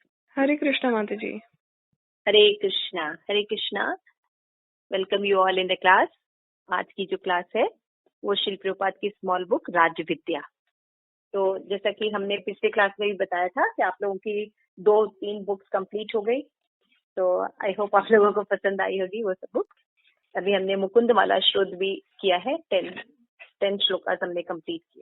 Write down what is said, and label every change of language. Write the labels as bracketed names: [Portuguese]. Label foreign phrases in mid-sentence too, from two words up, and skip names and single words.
[Hindi] हरे कृष्णा माता जी। हरे कृष्णा, हरे कृष्णा। [English] Welcome you all in the class. [Hindi] आज की जो क्लास है वो श्रील प्रभुपाद की [English] small book [Hindi] राज विद्या। तो जैसा कि हमने पिछले क्लास में भी बताया था कि आप लोगों की 2-3 [English] books complete [Hindi] हो गई, तो [English] I hope [Hindi] आप लोगों को पसंद आई होगी वो सब बुक। अभी हमने मुकुंद माला श्रोत भी किया है, 10 श्लोकास हमने कंप्लीट किए।